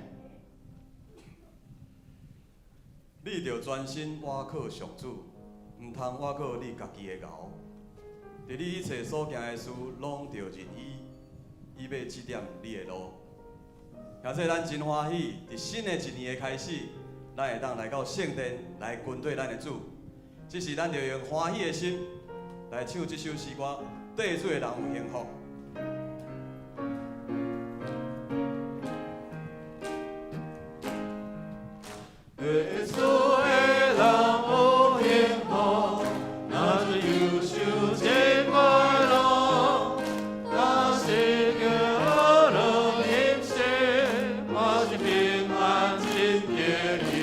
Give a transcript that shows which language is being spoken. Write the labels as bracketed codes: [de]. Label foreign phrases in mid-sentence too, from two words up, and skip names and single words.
[nan] 你着专心倚靠上主，毋通倚靠你家己的牛。伫你一切所行的事，拢着认伊要指点你的路。而且咱真欢喜，伫新的一年的开始。咱会当来到圣殿来跟对咱的主，只是咱着用欢喜的心来唱这首诗歌，对主的人有幸福。对主的人有幸福，那是忧愁真快乐，那是叫人饮食，那是平安真甜。